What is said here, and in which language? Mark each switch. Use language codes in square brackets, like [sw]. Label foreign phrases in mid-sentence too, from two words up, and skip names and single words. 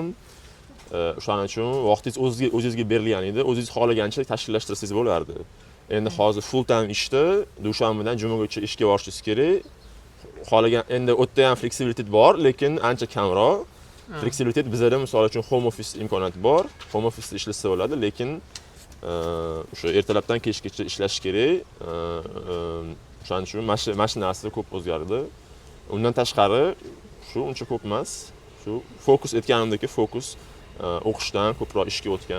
[uz] O'shaning uchun vaqtingiz o'zingizga berilgan edi, o'zingiz xohlagancha tashkillashtirsangiz bo'lardi. Endi hozir [en] full time [uz] ishda, dushanbadan jumaga ishga borishingiz kerak. Xohlagan, endi o'tda ham fleksibilitet bor, lekin ancha kamroq. Fleksibilitet bizda misol uchun [en] home office [uz] imkoniyati bor. [en] Home office [uz] ishlasa bo'ladi, lekin o'sha ertalabdan kechgacha ishlash kerak. O'shaning uchun mana shu narsa ko'p o'zgardi. Undan tashqari shu uncha ko'p emas. Shu fokus etganimdagi fokus o'qishdan ko'proq ishga o'tgan.